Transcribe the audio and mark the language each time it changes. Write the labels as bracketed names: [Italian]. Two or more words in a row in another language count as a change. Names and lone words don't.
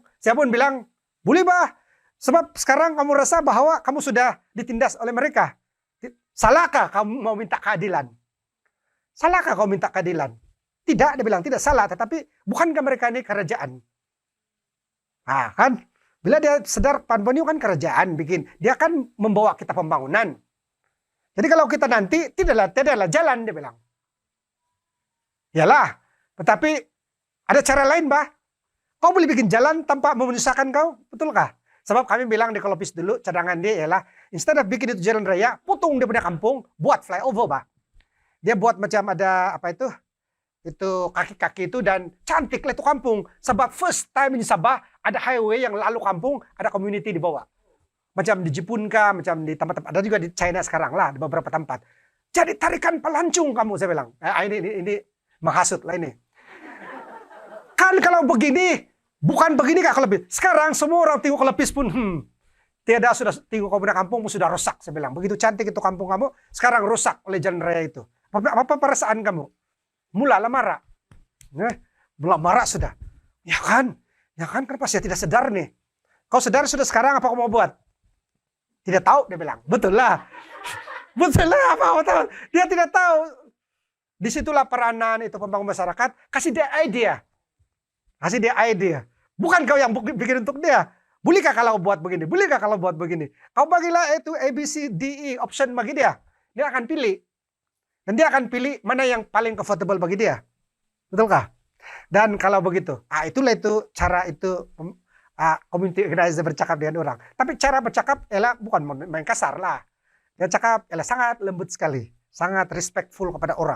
[Malay] Saya pun bilang, boleh bah. Sebab sekarang kamu rasa bahwa kamu sudah ditindas oleh mereka. Salahkah kamu mau minta keadilan? Salahkah kamu minta keadilan? Tidak, dia bilang, tidak salah. Tetapi bukankah mereka ini kerajaan? Nah, kan? Bila dia sadar Pan Borneo kan kerajaan bikin, dia akan membawa kita pembangunan. Jadi kalau kita nanti tidaklah jalan, dia bilang. Yalah, tetapi ada cara lain, bah. Kau boleh bikin jalan tanpa menyusahkan kau, betulkah? Sebab kami bilang di Kolopis dulu, cadangan dia ialah, [English] instead of [Malay] bikin itu jalan raya, putung dia punya kampung, buat flyover, bah. Dia buat macam ada, apa itu kaki-kaki itu, dan cantik lah itu kampung. Sebab [English] first time [Malay] di Sabah, ada highway yang lalu kampung, ada community di bawah. Macam di Jepun kah, macam di tempat-tempat, ada juga di China sekarang lah, di beberapa tempat. Jadi tarikan pelancong kamu, saya bilang. Ini menghasut lah ini. Kan kalau begini, bukan begini kak Kolopis. Sekarang semua orang tengok Kolopis pun, tiada sudah tengok kamu punya kampung sudah rusak, saya bilang. Begitu cantik itu kampung kamu, sekarang rusak oleh jalan raya itu. Apa perasaan kamu? Mulalah marah. Mulai marah sudah. Ya kan kenapa saya tidak sadar nih? Kau sadar sudah sekarang apa kau mau buat? Tidak tahu, dia bilang. Betul lah. Betul lah, apa tahu. Dia tidak tahu. Disitulah peranan itu pembangun masyarakat. Kasih dia ide. Kasih dia ide. Bukan kau yang bikin untuk dia. Bolehkah kalau buat begini? Bolehkah kalau buat begini? Kau bagilah itu A, B, C, D, E option bagi dia. Dia akan pilih. Dan dia akan pilih mana yang paling comfortable bagi dia. Betulkah? Dan kalau begitu, itulah itu cara itu [English] community organizer [Malay] bercakap dengan orang. Tapi cara bercakap ialah bukan main kasar lah. Dia cakap ialah sangat lembut sekali, sangat respectful kepada orang.